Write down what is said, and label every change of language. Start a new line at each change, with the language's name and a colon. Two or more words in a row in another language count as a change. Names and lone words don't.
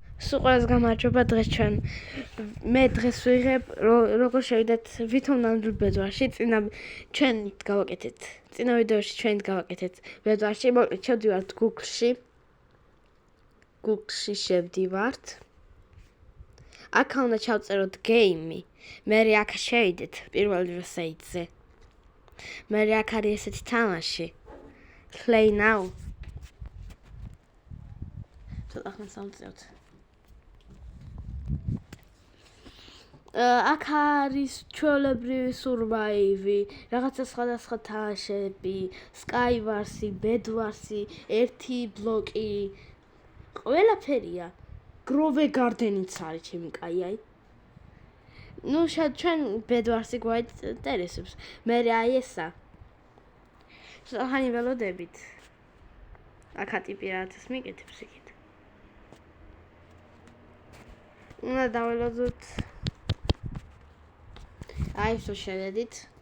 Georgian: სულ ყველას გამარჯობა დღეს ჩვენ მე დღეს ვიღებ როგორ შევიდეთ ვითომ ნამდვილ ბედვარში წინა ვიდეოში ჩვენ გავაკეთეთ ბედვარში მოკლედ შევდივართ Google-ში შევდივართ აქ უნდა ჩავწეროთ game მე აქ შევიდეთ პირველივე სეიტზე მე აქ არის ესეთი თამაში
English: play now
Georgian: ცოტა ხანს ავწეროთ აქ არის ჩვეულებრივი survive რაღაცა სხვადასხვა თამაშები Skywars-ი, Bedwars-ი, ერთი ბლოკი ყველაფერია Grove Garden-იც არის ჩემი კაი ნუ ჩვენ Bedwars-ი გვაინტერესებს მე აი ესა ხანი ველოდებით აქ ტიპი რაღაცას მიკეთებს იქით უნდა დაველოდოთ აი სულ შევედით